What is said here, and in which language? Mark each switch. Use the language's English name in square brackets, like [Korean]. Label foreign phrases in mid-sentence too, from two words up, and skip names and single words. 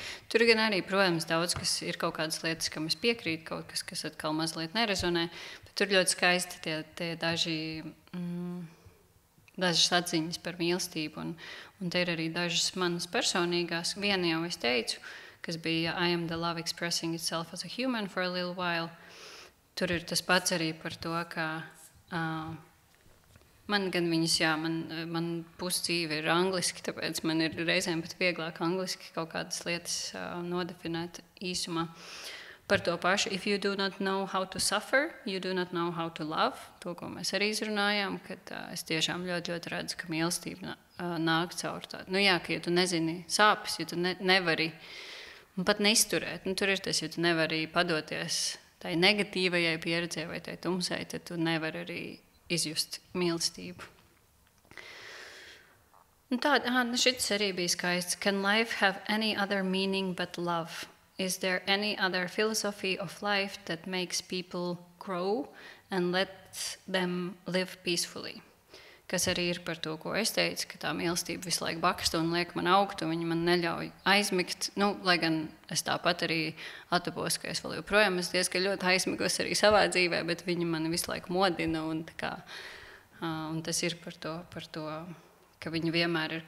[Latvian] Tur gan arī, protams, daudz, kas ir kaut kādas lietas, kam es piekrītu, kaut kas atkal mazliet nerezonē, bet tur ļoti skaisti tie dažas atziņas par mīlestību, un te ir arī dažas manas personīgās. Viena jau es teicu, kas bija [English] I am the love expressing itself as a human for a little while. [Latvian] Tur ir tas pats arī par to, ka... Man gan viņas, jā, man pusdzīve ir angliski, tāpēc man ir reizēm pat vieglāk angliski kaut kādas lietas nodefinēt īsumā. Par to pašu, [English] if you do not know how to suffer, you do not know how to love. [Latvian] To, ko mēs arī izrunājām, kad es tiešām ļoti, ļoti redzu, ka mīlestība nāk caur tādu. Ja tu nezini sāpes, ja tu nevari pat neizturēt, tur ir tas, ja tu nevari padoties tai negatīvajai pieredzē vai tai tumsai, tad tu nevari arī izjust mīlestību. Šis arī bija skaists. [English] Can life have any other meaning but love? Is there any other philosophy of life that makes people grow and let them live peacefully? [Latvian] Kas arī ir par to, ko es teicu, ka tā mīlestība visu laiku baksta un liek man augt, un viņa man neļauj aizmigt. Lai gan es tāpat arī atapos, ka es vēl joprojām esmu diezgan ļoti aizmigos arī savā dzīvē, bet viņa mani visu laiku modina, un tas ir par to, ka viņa vienmēr ir...